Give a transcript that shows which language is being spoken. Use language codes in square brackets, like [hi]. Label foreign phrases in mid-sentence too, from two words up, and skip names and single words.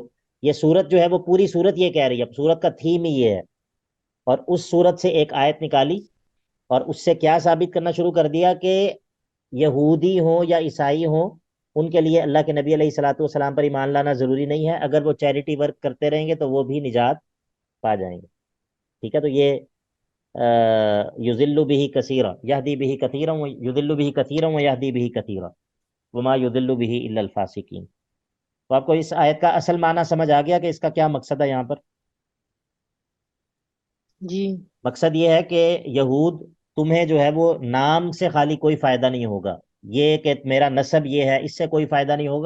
[ur] یہ سورت جو ہے وہ پوری سورت یہ کہہ رہی ہے، سورت کا تھیم ہی یہ ہے، اور اس سورت سے ایک آیت نکالی اور اس سے کیا ثابت کرنا شروع کر دیا کہ یہودی ہوں یا عیسائی ہوں، ان کے لیے اللہ کے نبی [ar] علیہ الصلاۃ والسلام [ur] پر ایمان لانا ضروری نہیں ہے، اگر وہ [en] charity work [ur] کرتے رہیں گے تو وہ بھی نجات پا جائیں گے۔ ٹھیک ہے، تو یہ [ar] یضل به کثیرا یہدی به کثیرا یضل به کثیرا ویہدی به کثیرا وما یضل به الا الفاسقین۔ [ur] تو آپ کو اس آیت کا اصل معنی سمجھ آ گیا کہ اس کا کیا مقصد ہے یہاں پر؟ جی مقصد یہ ہے کہ یہود تمہیں جو ہے وہ نام سے خالی کوئی فائدہ نہیں ہوگا، یہ کہ میرا نسب یہ ہے، اس سے کوئی فائدہ نہیں ہوگا۔